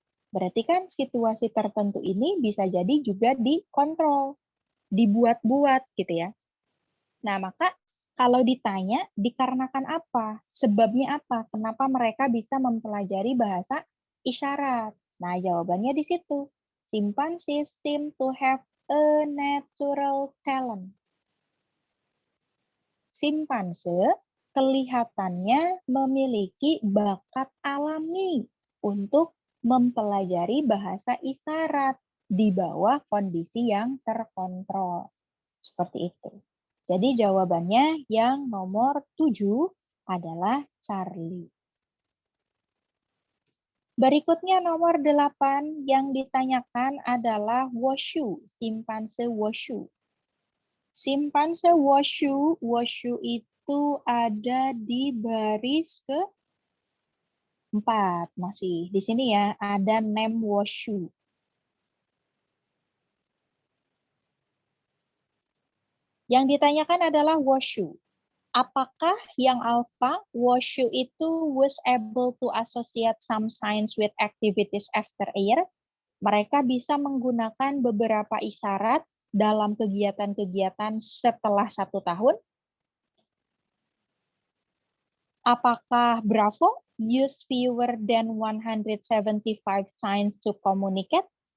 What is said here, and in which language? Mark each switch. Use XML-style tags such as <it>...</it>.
<id>Berarti kan situasi tertentu ini bisa jadi juga dikontrol, dibuat-buat gitu ya. Nah, maka kalau ditanya dikarenakan apa? Sebabnya apa? Kenapa mereka bisa mempelajari bahasa isyarat? Nah, jawabannya di situ.</id> <en>Chimpanzees seem to have a natural talent.</en> <id>Simpanse kelihatannya memiliki bakat alami untuk mempelajari bahasa isyarat di bawah kondisi yang terkontrol. Seperti itu. Jadi jawabannya yang nomor 7 adalah Charlie. Berikutnya nomor 8 yang ditanyakan adalah Wushu, simpanse Wushu. Simpanse Wushu, Wushu itu ada di baris ke-4 masih. Di sini ya, ada name Wushu. Yang ditanyakan adalah Wushu. Apakah yang alpha, Wushu itu</id> <en>was able to associate some signs with activities after a year?</en> <id>Mereka bisa menggunakan beberapa isyarat dalam kegiatan-kegiatan setelah 1 tahun. Apakah</id> <en>Bravo use fewer than 175 signs to communicate?</en>